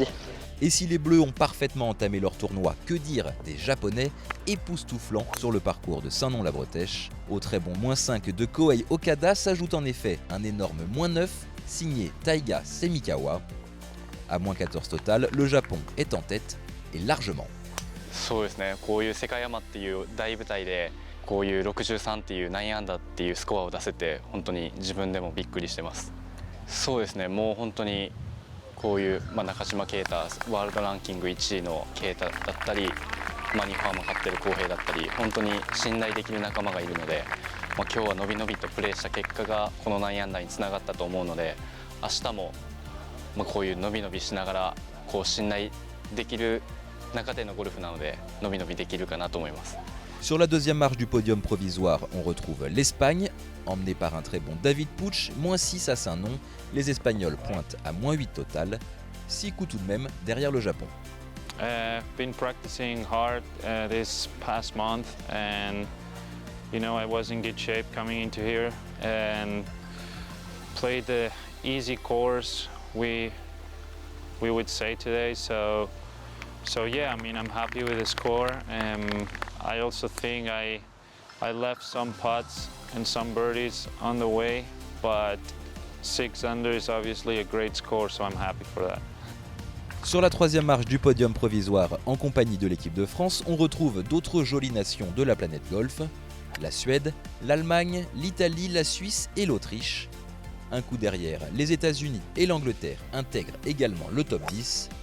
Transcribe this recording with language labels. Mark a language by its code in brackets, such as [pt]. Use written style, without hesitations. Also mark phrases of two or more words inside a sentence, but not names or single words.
[fr] Et si les Bleus ont parfaitement entamé leur tournoi, que dire des Japonais, époustouflants sur le parcours de Saint-Nom-la-Bretèche. Au très bon -5 de Kohei Okada s'ajoute en effet un énorme -9 signé Taiga Semikawa. À -14 total, le Japon est en tête et largement. [ja] そうですね、こういう世界アマっていう大舞台でこういう63っていう9アンダーっていうスコアを出せて本当に自分でもびっくりしてます。そうですね、もう本当にこういう、中島啓太ワールドランキング1位の啓太だったり、日本ハム勝ってる浩平だったり本当に信頼できる仲間がいるので、今日はのびのびとプレーした結果がこの9アンダーにつながったと思うので、明日もこういうのびのびしながらこう信頼できる中でのゴルフなのでのびのびできるかなと思います。 [fr] Sur la deuxième marche du podium provisoire, on retrouve l'Espagne, emmenée par un très bon David Puig, -6 à Saint-Nom. Les Espagnols pointent à -8 total, 6 coups tout de même derrière le Japon. [en] Been practicing hard this past month, and I was in good shape coming into here and played the easy course we would say today. So yeah, I'm happy with the score. I also think I left some putts and some birdies on the way, but 6 under is obviously a great score, so I'm happy for that. [fr] Sur la 3e marche du podium provisoire, en compagnie de l'équipe de France, on retrouve d'autres jolies nations de la planète golf, la Suède, l'Allemagne, l'Italie, la Suisse et l'Autriche. Un coup derrière, les États-Unis et l'Angleterre intègrent également le top 10.